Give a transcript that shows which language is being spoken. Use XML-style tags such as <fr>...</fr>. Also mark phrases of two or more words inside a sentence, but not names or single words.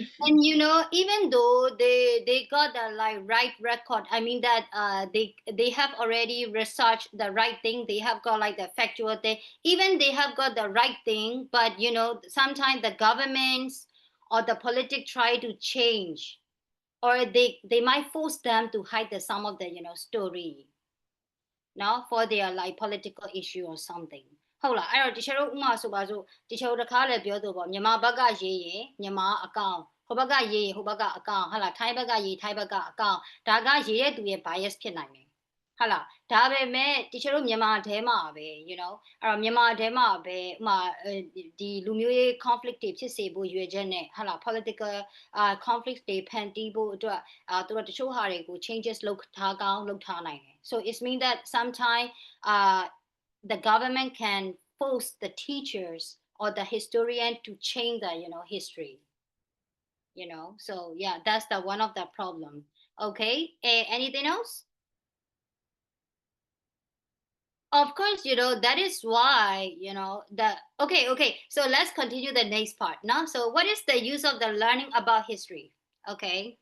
<en>And even though they got the like right record, I mean that they have already researched the right thing, they have got like the factual thing, even they have got the right thing, but sometimes the governments or the politics try to change, or they might force them to hide some of the story now for their like political issue or something.</en> <my>ဟုတ်လားအဲ့တော့တချို့ဥမာဆိုပါစို့တချို့တစ်ခါလည်းပြောသူပေါ့မြန်မာဘက်ကရေးရင်မြန်မာအကောင့်ဟိုဘက်ကရေးရင်ဟိုဘက်ကအကောင့်ဟုတ်လားထိုင်းဘက်ကရေးထိုင်းဘက်ကအ ကောင့်ဒါကရေးတဲ့သူရဲ့ bias ဖြစ်နိုင်တယ်ဟုတ်လားဒါပေမဲ့တချို့မြန်မာထဲမှာပဲ</my> <en>you know</en> <my>အဲ့တော့မြန်မာထဲမှာပဲ ဥမာဒီလူမျိုးရေး conflict တွေဖြစ်စေဖို့ရွေချက်နဲ့ဟုတ်လား political conflict တွေဖန်တီးဖို့အတွက်သူတို့တချို့ဟာတွေကို changes လုပ်ထားကောင်းလုပ်ထားနိုင်တယ်</my> <en>so it means that sometime the government can force the teachers or the historian to change the history so yeah that's the one of the problem okay anything else of course that is why the okay so let's continue the next part now so what is the use of the learning about history okay</en>